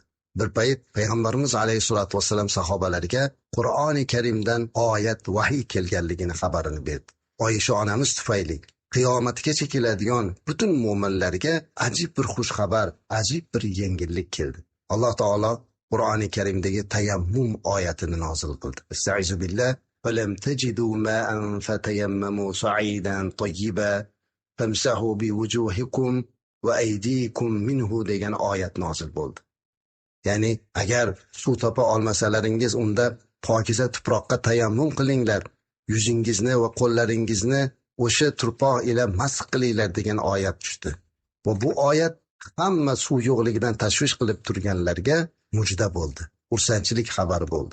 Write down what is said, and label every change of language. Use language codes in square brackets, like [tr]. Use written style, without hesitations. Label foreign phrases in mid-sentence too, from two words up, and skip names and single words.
[uz] Bir payt payg'ambarimiz [ar] عليه الصلاة والسلام [uz] sahobalariga Qur'oni Karimdan oyat vahiy kelganligini xabarini berdi. Oysha onamiz tufayli qiyomatgacha keladigan butun mo'minlarga ajib bir xush xabar, ajib bir yengillik keldi. Alloh taolo Qur'oni Karimdagi tayammum oyatini nozil qildi. [ar] أستعيذ بالله. فَلَمْ تَجِدُوا مَاءً فَتَيَمَّمُوا صَعِيدًا طَيِّبًا فَامْسَحُوا بِوُجُوهِكُمْ وَأَيْدِيكُمْ مِنْهُ [uz] degan oyat nozil bo'ldi. Ya'ni agar suv topa olmasalaringiz, unda pokiza tuproqqa tayammum qilinglar, yuzingizni va qo'llaringizni o'sha tuproq ila masx qilinglar degan oyat tushdi. Va bu oyat hamma suv yo'qligidan tashvish qilib turganlarga mujda bo'ldi, xursandchilik xabari bo'ldi.